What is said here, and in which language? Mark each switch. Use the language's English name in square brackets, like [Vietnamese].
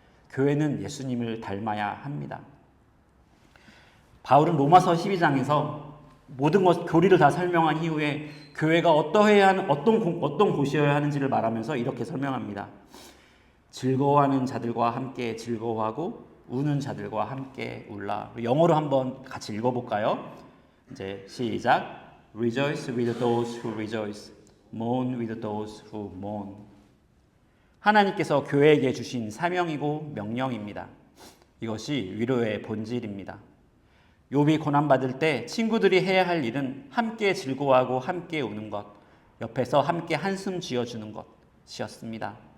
[Korean] 교회는 예수님을 닮아야 합니다. 바울은 로마서 12장에서 모든 교리를 다 설명한 이후에 교회가 어떤 곳이어야 하는지를 말하면서 이렇게 설명합니다. 즐거워하는 자들과 함께 즐거워하고 우는 자들과 함께 울라. 영어로 한번 같이 읽어볼까요? 이제 시작. [English] Rejoice with those who rejoice, mourn with those who mourn. [Korean] 하나님께서 교회에게 주신 사명이고 명령입니다. 이것이 위로의 본질입니다. 욥이 고난받을 때 친구들이 해야 할 일은 함께 즐거워하고 함께 우는 것, 옆에서 함께 한숨 쥐어주는 것이었습니다.